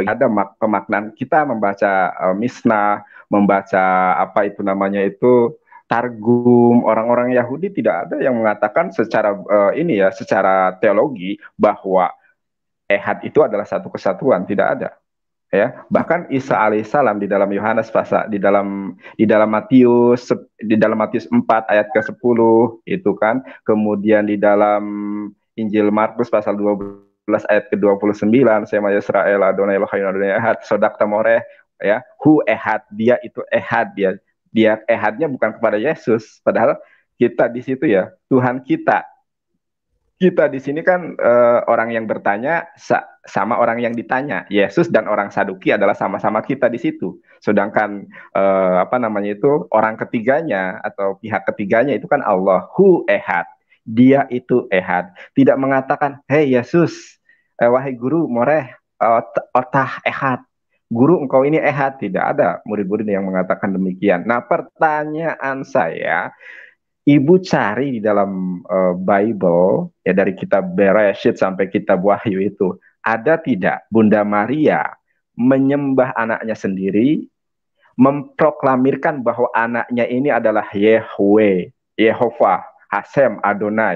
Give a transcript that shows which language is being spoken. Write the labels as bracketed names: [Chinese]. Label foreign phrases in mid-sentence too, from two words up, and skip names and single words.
[Indonesian] Ada pemaknaan kita membaca Mishnah, membaca apa itu namanya itu Targum, orang-orang Yahudi tidak ada yang mengatakan secara secara teologi bahwa ehad itu adalah satu kesatuan, tidak ada. Ya, bahkan Isa alaihissalam di dalam Yohanes pasal di dalam Matius 4 ayat ke-10 itu kan, kemudian di dalam Injil Markus pasal 12 ayat ke-29, [Hebrew] שמע ישראל אדני אלהים אדני אחד, Sodakta Moreh, [Indonesian] ya, [Hebrew] הוא אחד, [Indonesian] dia itu ehad, dia ehadnya bukan kepada Yesus, padahal kita di situ ya, Tuhan kita di sini kan orang yang bertanya sama orang yang ditanya. Yesus dan orang Saduki adalah sama-sama kita di situ. Sedangkan orang ketiganya atau pihak ketiganya itu kan Allah, [Hebrew] הוא אחד. [Indonesian] Dia itu ehad. Tidak mengatakan, "Hei Yesus, wahai guru moreh, [Hebrew] אתה אחד. [Indonesian] Guru engkau ini ehad." Tidak ada murid-murid yang mengatakan demikian. Nah, pertanyaan saya, Ibu cari di dalam Bible, ya dari kitab Bereshit sampai kitab Wahyu itu, ada tidak Bunda Maria menyembah anaknya sendiri, memproklamirkan bahwa anaknya ini adalah Yahweh, Yehovah, Hashem, Adonai.